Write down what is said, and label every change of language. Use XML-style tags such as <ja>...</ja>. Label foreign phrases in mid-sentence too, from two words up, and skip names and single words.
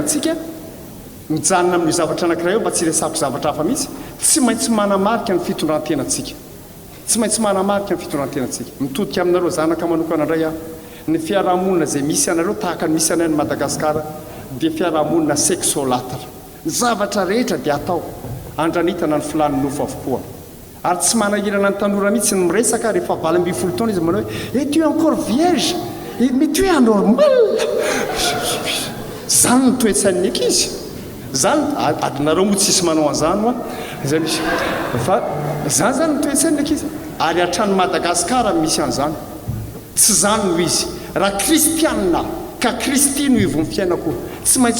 <mg>atsika mijanona amin'ny zavatra anankiray eo mba tsy resako zavatra hafa mihitsy tsy maintsy manamarika ny fitondrantenantsika tsy maintsy manamarika ny fitondrantenantsika mitodika aminareo zanaka manokana indray aho ny fiarahamonina zay misy anareo tahaka ny misy anay ny Madagasikara dia fiarahamonina sexolatra ny zavatra rehetra dia atao andranitana ny filan'ny nofo avokoa ary tsy manahirana ny tanora mihitsy ny miresaka rehefa 20 taona izy manao hoe</mg> <fr>tu es encore vierge mais tu es anormal</fr> <mg>zany ny toetsain'ny ankizy zany adinareo moa tsisy manao an'izany moa zay misy fa zany ny toetsain'ny ankizy ary hatrany Madagasikara misy an'izany tsy zany no izy raha kristianina ka Kristy no ivony fiainako tsy maintsy</mg>